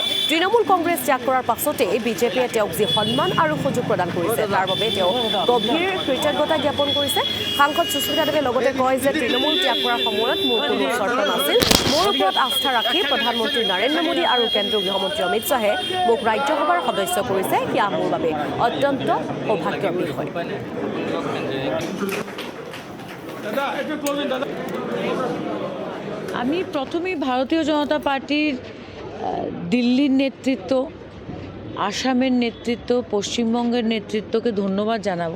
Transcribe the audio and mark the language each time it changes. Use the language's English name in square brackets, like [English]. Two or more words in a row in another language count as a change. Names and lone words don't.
[Assamese] তৃণমূল কংগ্ৰেছ ত্যাগ কৰাৰ পাছতেই বিজেপিয়ে তেওঁক যি সন্মান আৰু সুযোগ প্ৰদান কৰিছে তাৰ বাবে তেওঁ গভীৰ কৃতজ্ঞতা জ্ঞাপন কৰিছে। সাংসদ সুস্মিতা দেৱে লগতে কয় যে তৃণমূল ত্যাগ কৰাৰ সময়ত মোৰ কোনো চৰ্ত নাছিল। মোৰ ওপৰত আস্থা ৰাখি প্ৰধানমন্ত্ৰী নৰেন্দ্ৰ মোদী আৰু কেন্দ্ৰীয় গৃহমন্ত্ৰী অমিত শ্বাহে মোক ৰাজ্যসভাৰ সদস্য কৰিছে। সেয়া মোৰ বাবে অত্যন্ত সৌভাগ্যৰ বিষয়। [Bangla] আমি প্রথমেই ভারতীয় জনতা পার্টির দিল্লির নেতৃত্ব, আসামের নেতৃত্ব, পশ্চিমবঙ্গের নেতৃত্বকে ধন্যবাদ জানাবো।